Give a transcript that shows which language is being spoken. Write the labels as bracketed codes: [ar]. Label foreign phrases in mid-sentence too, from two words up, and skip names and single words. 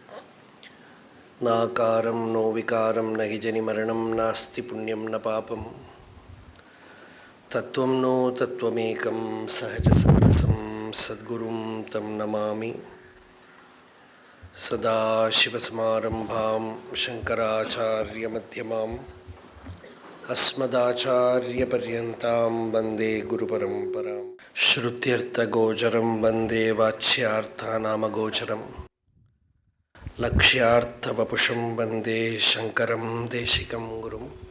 [sa] नाकारं नो विकारं न हि जनिमरणं नास्ति पुण्यं न पापं तत्त्वं नो तत्त्वमेकं सहजसमरसं सद्गुरुं तं नमामि. सदाशिवसमारम्भां शङ्कराचार्यमध्यमां अस्मदाचार्यपर्यन्तां वन्दे गुरुपरम्परां. श्रुत्यर्थगोचरं वन्दे वाच्यार्थानामगोचरं लक्ष्यार्थवपुषं वन्दे शङ्करं देशिकं गुरुम्.